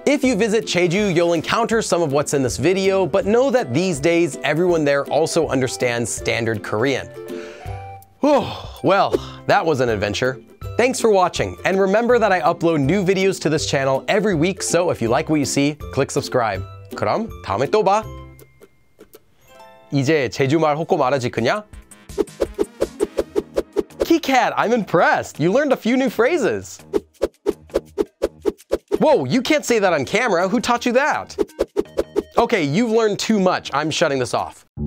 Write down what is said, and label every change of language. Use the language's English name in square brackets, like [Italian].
[English] If you visit Jeju, you'll encounter some of what's in this video, but know that these days everyone there also understands standard Korean. Well, that was an adventure. Thanks for watching, and remember that I upload new videos to this channel every week, so if you like what you see, click subscribe. [Korean] 그럼 다음에 또 봐. 이제 제주말 호고 말하지 그냐? [English] Keycat, I'm impressed. You learned a few new phrases. Whoa, you can't say that on camera. Who taught you that? Okay, you've learned too much. I'm shutting this off.